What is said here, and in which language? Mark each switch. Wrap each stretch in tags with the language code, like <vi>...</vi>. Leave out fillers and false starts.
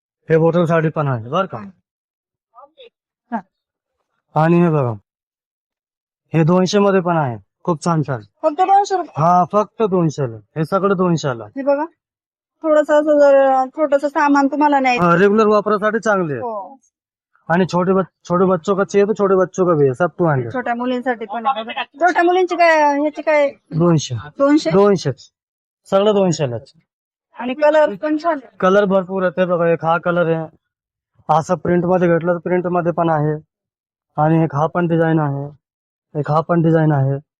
<mr>हे बॉटल साठी पण आहे बर का. हा. आणि हे बघा हे 200 मध्ये पण आहे, खूप छान छान. फक्त 200 रुपये. हा फक्त 200 ला, हे सगळं 200 ला. हे बघा थोडस असं जर छोटस सामान तुम्हाला नाही. रेगुलर वापरासाठी चांगले आहे. हो.</mr> <hi>आणि छोटे बच्चों का चाहिए तो छोटे बच्चों का भी है, सब 200.</hi> <mr>छोट्या मुलींसाठी पण आहे बघा. छोट्या मुलींची काय ह्याची काय 200 200 सगळं 200 लाच. आणि कलर पण छान आहे. कलर भरपूर आहे. बघा एक हा कलर आहे, असं प्रिंट मध्ये घेतलं तर प्रिंट मध्ये पण आहे. आणि एक हा पण डिझाईन आहे, एक हा पण डिझाईन आहे.</mr>